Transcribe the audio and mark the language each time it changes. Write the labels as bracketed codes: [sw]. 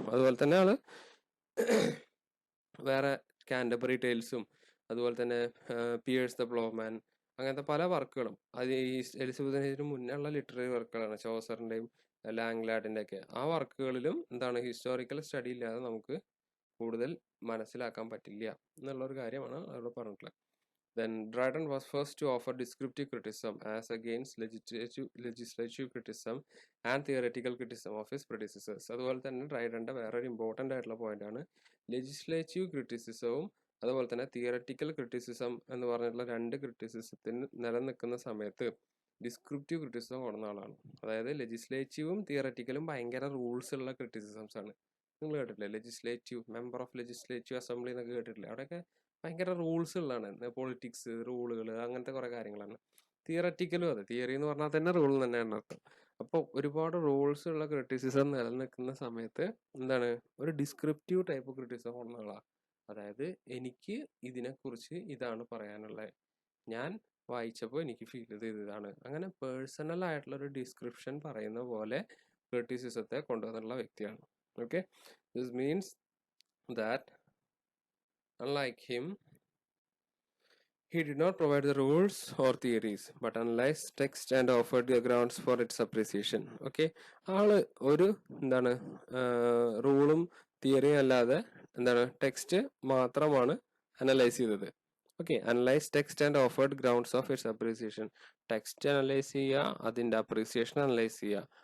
[ml] അതുപോലെ തന്നെ ആള് വേറെ കാൻഡബറി ടേൽസും അതുപോലെ തന്നെ പിയേഴ്സ് ദ പ്ലോമാൻ അങ്ങനത്തെ പല വർക്കുകളും അത് ഈ എലിസബത്തിന് മുന്നേ ഉള്ള ലിറ്റററി വർക്കുകളാണ്. ചോസറിന്റെയും ലാംഗ്ലാഡിന്റെ ഒക്കെ ആ വർക്കുകളിലും എന്താണ് ഹിസ്റ്റോറിക്കൽ സ്റ്റഡി ഇല്ലാതെ നമുക്ക് കൂടുതൽ മനസ്സിലാക്കാൻ പറ്റില്ല എന്നുള്ളൊരു കാര്യമാണ് അവിടെ പറഞ്ഞിട്ടുള്ളത്. [en] Then Dryden was first to offer descriptive criticism as against legislative criticism and theoretical criticism of his predecessors. [ml] അതുപോലെ തന്നെ ഡ്രൈഡന്റെ വേറൊരു ഇമ്പോർട്ടൻ്റ് ആയിട്ടുള്ള പോയിന്റ് ആണ് ലെജിസ്ലേറ്റീവ് ക്രിറ്റിസിസവും അതുപോലെ തന്നെ തിയററ്റിക്കൽ ക്രിറ്റിസിസം എന്ന് പറഞ്ഞിട്ടുള്ള രണ്ട് ക്രിറ്റിസിസത്തിന് നിലനിൽക്കുന്ന സമയത്ത് ഡിസ്ക്രിപ്റ്റീവ് ക്രിറ്റിസിസം കൊണ്ടുവന്ന ആളാണ്. അതായത് ലെജിസ്ലേറ്റീവും തിയററ്റിക്കലും ഭയങ്കര റൂൾസ് ഉള്ള ക്രിറ്റിസിസംസ് ആണ്. നിങ്ങൾ കേട്ടിട്ടില്ലേ legislative member of legislative assembly എന്നൊക്കെ കേട്ടിട്ടില്ലേ? അവിടെയൊക്കെ ഭയങ്കര റൂൾസ് ഉള്ളതാണ്, പൊളിറ്റിക്സ് റൂളുകൾ അങ്ങനത്തെ കുറെ കാര്യങ്ങളാണ്. തിയററ്റിക്കലും അതെ, തിയറി എന്ന് പറഞ്ഞാൽ തന്നെ റൂൾ തന്നെയാണ് അർത്ഥം. അപ്പോൾ ഒരുപാട് റൂൾസ് ഉള്ള ക്രിറ്റിസിസം നിലനിൽക്കുന്ന സമയത്ത് എന്താണ് ഒരു ഡിസ്ക്രിപ്റ്റീവ് ടൈപ്പ് ക്രിറ്റിസിസം കൊണ്ടുവന്ന ആളാണ്. അതായത് എനിക്ക് ഇതിനെക്കുറിച്ച് ഇതാണ് പറയാനുള്ളത്, ഞാൻ വായിച്ചപ്പോൾ എനിക്ക് ഫീൽ ചെയ്തത് ഇതാണ്, അങ്ങനെ പേഴ്സണൽ ആയിട്ടുള്ള ഒരു ഡിസ്ക്രിപ്ഷൻ പറയുന്ന പോലെ ക്രിറ്റിസിസത്തെ കൊണ്ടുവന്നുള്ള വ്യക്തിയാണ്. [en] Okay, this means that unlike him, he did not provide the rules or theories but analyzed text and offered the grounds for its appreciation. [ml] Okay, ആള് ഒരു എന്താണ് റൂളും തിയറിയും അല്ലാതെ എന്താണ് ടെക്സ്റ്റ് മാത്രമാണ് അനലൈസ് ചെയ്തത്. [en] Okay, analyse text and offered grounds of its appreciation. [ml] Text analyse ചെയ്യുക, അതിന്റെ appreciation analyse ചെയ്യുക.